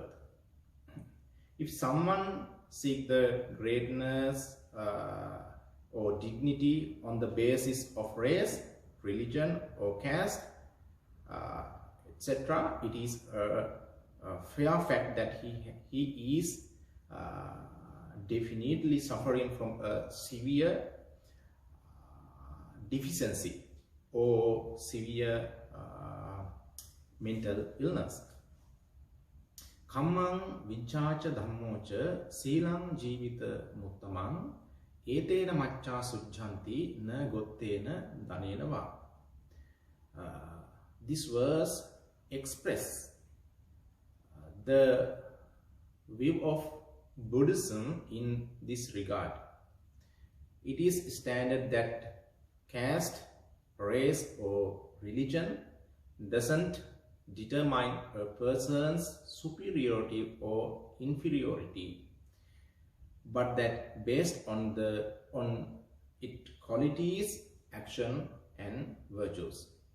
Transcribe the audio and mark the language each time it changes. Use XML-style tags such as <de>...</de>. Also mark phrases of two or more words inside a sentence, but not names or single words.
<en>If someone seeks the greatness or dignity on the basis of race, religion or caste, etc., it is a fair fact that he is definitely suffering from a severe deficiency or severe mental illness.</en> <pi>Kammang vichāca dhammoca sīlaṃ jīvita muttamaṃ etena maccā sujjanti na gottena danena vā.</pi> <en>This verse expresses the view of Buddhism in this regard. It is standard that caste, race or religion doesn't determine a person's superiority or inferiority, but that based on its qualities, action and virtues.</en>